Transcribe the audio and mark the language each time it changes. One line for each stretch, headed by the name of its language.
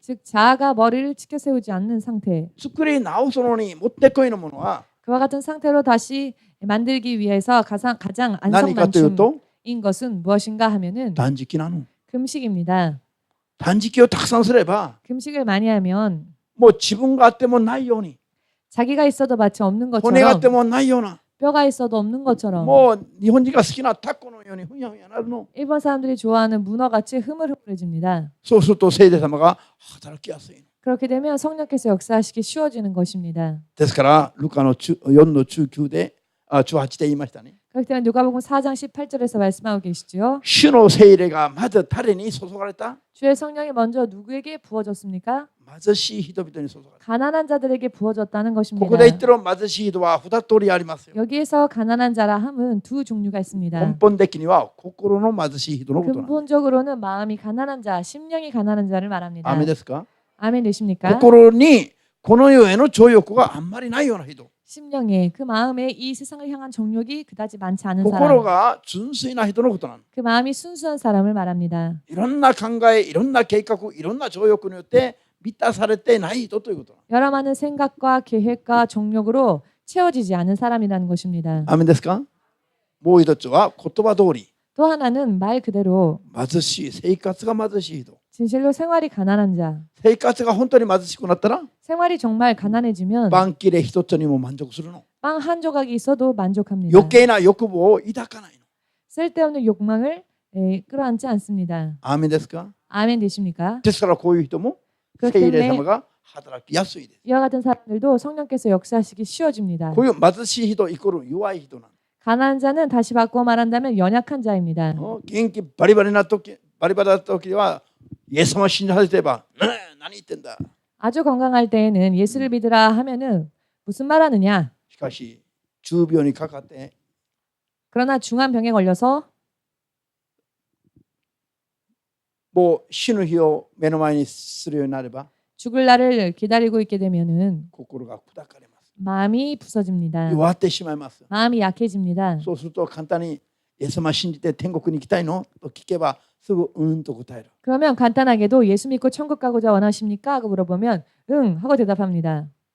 Korean: 즉 자아가 머리를 치켜 세우지 않는 상태
Japanese: 作り直すのにもってこいのものは
Korean: 그와 같은 상태로 다시 만들기 위해서 가장
Japanese: 何かというと
Korean: 안성맞춤인 것은 무엇인가 하면은
Japanese: 断食なの。
Korean: 금식입니다.
Japanese: 断食をたくさんすれば
Korean: 금식을 많이 하면
Japanese: もう自分があってもないように
Korean: 자기가 있어도 마치 없는
Japanese: 骨があっ
Korean: 것처럼
Japanese: てもないような
Korean: 뼈가 있어도 없는 것처럼
Japanese: もう日本人が好きなタコのようにふにゃふにゃなるの。
Korean: 일본 사람들이 좋아하는 문어같이 흐물흐물해집니다.
Japanese: そうすると聖霊様が働きやすいの。
Korean: 그렇게 되면 성령께서 역사하시기 쉬워지는 것입니다.
Japanese: ですからルカの4の19で18で言いましたね。
Korean: 그렇기 때문에 누가복음 4장 18절에서 말씀하고 계시죠.
Japanese: 主の聖霊がまず誰に注がれた？
Korean: 주의 성령이 먼저 누구에게 부어졌습니까?
Japanese: 貧しい人々に注がれた。
Korean: 가난한 자들에게 부어졌다는
Japanese: こ
Korean: 것입니다.
Japanese: こで言ってる貧しい人は2通りありますよ。
Korean: 여기에서 가난한 자라 함은 두 종류가 있습니다.
Japanese: 根本的には心の貧しい人のことなんです。
Korean: 근본적으로는 마음이 가난한 자, 심령이 가난한 자를 말합니다.
Japanese: アメですか？
Korean: 아멘 되십니까?
Japanese: 心にこの世への情欲があんまりないような人。
Korean: 심령에 그 마음에 이 세상을 향한 정욕이 그다지 많지 않은
Japanese: 心
Korean: 사람.
Japanese: が純粋な人のことなの。
Korean: 그 마음이 순수한 사람을 말합니다.
Japanese: いろんな考え、いろんな計画、いろんな情欲によって満たされてない人ということなの。
Korean: 여러 많은 생각과 계획과 정욕으로 채워지지 않은 사람이라는 것입니다.
Japanese: アメですか？もう一つは言葉通り
Korean: 또 하나는 말 그대로
Japanese: 貧しい、生活が貧しい人。
Korean: 진실로 생활이 가난한 자.
Japanese: 生活が本当に貧しくなったら
Korean: 생활이 정말 가난해지면
Japanese: パン切れ一つにも満足するの。
Korean: 빵 한 조각이 있어도 만족합니다.
Japanese: 余計な欲望を抱かないの。
Korean: 쓸데없는 욕망을 끌어안지 않습니다.
Japanese: アメですか？
Korean: 아멘 되십니까?
Japanese: ですからこういう人も
Korean: 그렇기
Japanese: 聖霊
Korean: 때문에
Japanese: 様が働きやすいです。
Korean: 이와 같은 사람들도 성령께서 역사하시기 쉬워집니다.
Japanese: こういう貧しい人イコール弱い人なの。
Korean: 가난한 자는 다시 바꾸어 말한다면 연약한 자입니다.
Japanese: 元気バリバリな時、バリバリな時はイエス様を信じ始めば、何言ってんだ。
Korean: 아주 건강할 때에는 예수를 믿으라 하면은 무슨 말 하느냐?
Japanese: しかし重病にかかって
Korean: 그러나 중한 병에 걸려서
Japanese: もう死ぬ日を目の前にするようになれば
Korean: 죽을 날을 기다리고 있게 되면은
Japanese: 心が砕かれます。
Korean: 마음이 부서집니다.
Japanese: 弱ってしまいます。
Korean: 마음이 약해집니다.
Japanese: そうすると簡単にイエス様を信じて天国に行きたいのと聞けばすぐと答える。
Korean: 그러면 간단하게도 예수 믿고 천국 가고자 원하십니까? 하고 물어보면 응 하고 대답합니다.